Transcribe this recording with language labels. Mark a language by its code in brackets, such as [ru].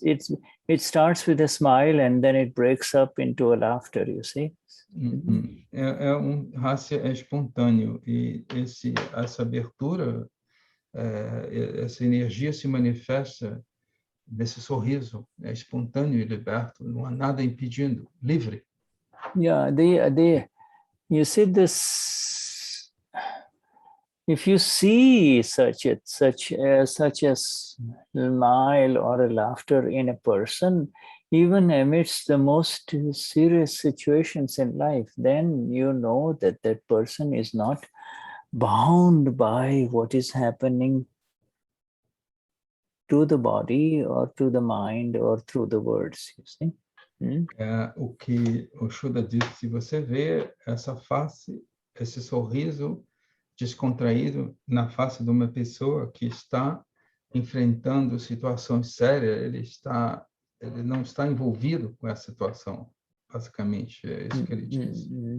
[en] It starts with a smile and then it breaks up into a laughter, you see. [pt] Hasya é espontâneo e essa abertura, essa energia se manifesta nesse sorriso, é espontâneo e liberto, não há nada impedindo, livre. [en] Yeah, you see this. If you see such a smile or a laughter in a person, even amidst the most serious situations in life, then you know that that person is not bound by what is happening to the body or to the mind or through the words, you see. [pt] O que o Shuddha disse, se você vê essa face, esse sorriso descontraído na face de uma pessoa que está enfrentando situações sérias, ele não está envolvido com essa situação, basicamente, é isso que ele disse.